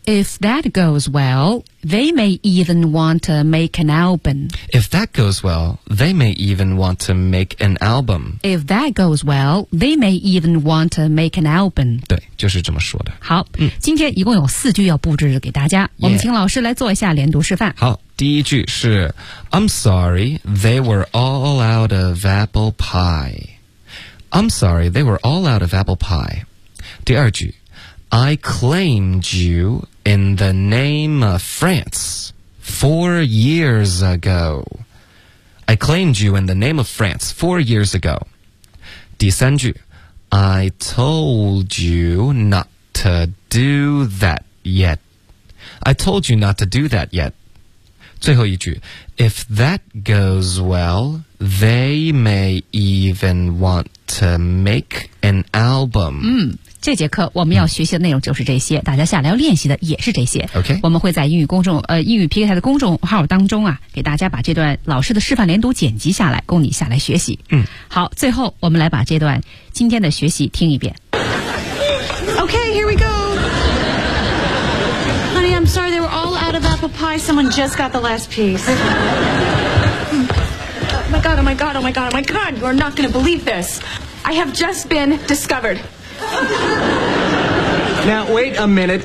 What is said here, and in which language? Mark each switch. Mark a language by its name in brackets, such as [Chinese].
[English] If that goes well, they may even want to make an album. If that goes well, they may even want to make an album. If that goes well, they may even want to make an album. [Chinese] 对，就是这么说的。好，今天一共有四句要布置给大家，我们请老师来做一下连读示范。好，第一句是 [English] I'm sorry, they were all out of apple pie. I'm sorry, they were all out of apple pie. [Chinese] 第二句 [English] I claimed you in the name of France 4 years ago. I claimed you in the name of France 4 years ago. [Chinese] 第三句 [English] I told you not to do that yet. I told you not to do that yet. [Chinese] 最后一句 [English] If that goes well, they may even want to make an album. [Chinese] 这节课我们要学习的内容就是这些，大家下来要练习的也是这些。 [English] OK， [Chinese] 我们会在英语 PK 台的公众号当中啊，给大家把这段老师的示范连读剪辑下来，供你下来学习。好，最后我们来把这段今天的学习听一遍。 [English] OK， here we go. Honey, I'm sorry they were all out of apple pie. Someone just got the last piece. Oh my god! Oh my god! Oh my god! Oh my god! You are not going to believe this. I have just been discovered. Now, wait a minute.